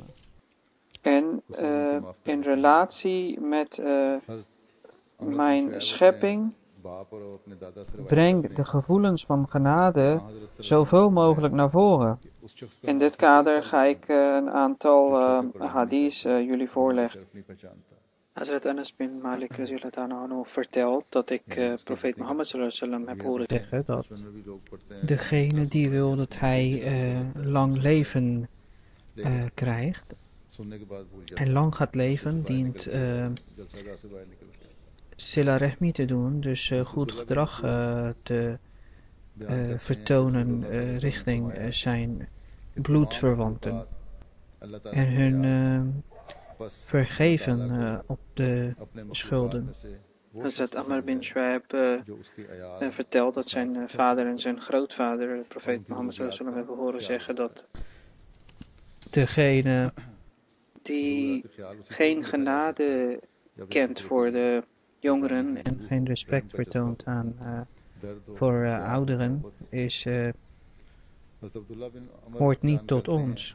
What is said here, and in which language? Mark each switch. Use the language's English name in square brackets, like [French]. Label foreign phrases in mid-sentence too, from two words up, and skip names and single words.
[Dutch] En in relatie met mijn schepping Breng de gevoelens van genade zoveel mogelijk naar voren. In dit kader ga ik een aantal hadiths jullie voorleggen. Hazrat Anas bin Malik vertelt dat ik profeet Mohammed [Arabic] صلى الله عليه وسلم [Dutch] heb horen zeggen dat degene die wil dat hij lang leven krijgt en lang gaat leven, dient [Arabic] صلة الرحم [Dutch] te doen, dus goed gedrag te vertonen richting zijn bloedverwanten en hun vergeven op de schulden. Hazrat Amr bin Shuaib vertelt dat zijn vader en zijn grootvader, de profeet Mohammed [Arabic] صلى الله عليه وسلم, [Dutch] hebben horen zeggen dat degene die geen genade kent voor de jongeren en geen respect vertoont aan voor ouderen, hoort niet tot ons.